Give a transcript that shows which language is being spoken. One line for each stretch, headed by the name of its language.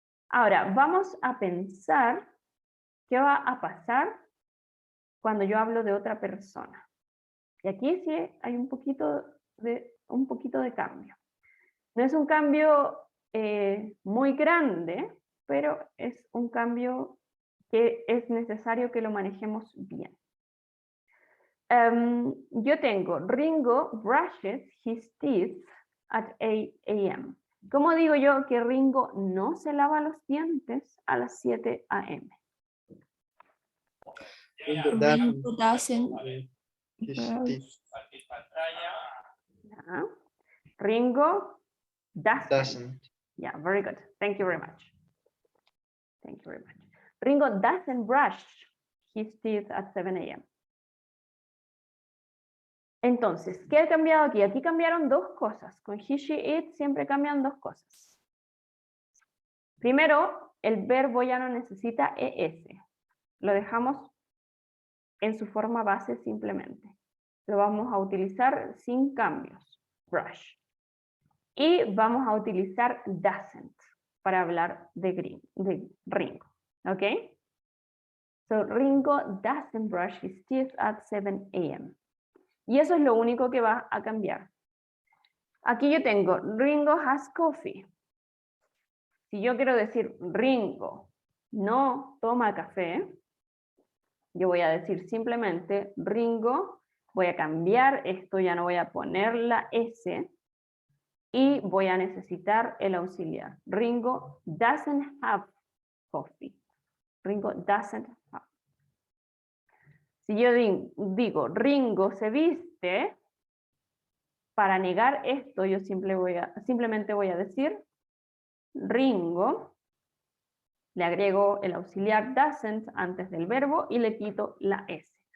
Spanish: Ahora, vamos a pensar qué va a pasar cuando yo hablo de otra persona. Y aquí sí hay un poquito de cambio. No es un cambio muy grande, pero es un cambio que es necesario que lo manejemos bien. Yo tengo
English: Ringo brushes his teeth at 8 a.m.
Spanish: ¿Cómo digo yo que Ringo no se lava los dientes a las 7 a.m.?
English: Ringo doesn't Yeah. Ringo doesn't. Doesn't. Yeah, very good. Thank you very much. Thank you very much. Ringo doesn't brush his teeth at 7 a.m.
Spanish: Entonces, ¿qué ha cambiado aquí? Aquí cambiaron dos cosas. Con
English: he, she, it
Spanish: siempre cambian dos cosas. Primero, el verbo ya no necesita ES. Lo dejamos en su forma base simplemente. Lo vamos a utilizar sin cambios. Brush. Y vamos a utilizar doesn't para hablar de Ringo. ¿Ok?
English: So, Ringo doesn't brush his teeth at 7 a.m.
Spanish: Y eso es lo único que va a cambiar. Aquí yo tengo
English: Ringo has coffee.
Spanish: Si yo quiero decir Ringo no toma café, yo voy a decir simplemente Ringo, voy a cambiar esto, ya no voy a poner la S, y voy a necesitar el auxiliar.
English: Ringo doesn't have coffee. Ringo doesn't have.
Spanish: Si yo digo Ringo se viste, para negar esto yo simplemente voy a decir Ringo, le agrego el auxiliar doesn't antes del verbo y le quito la S.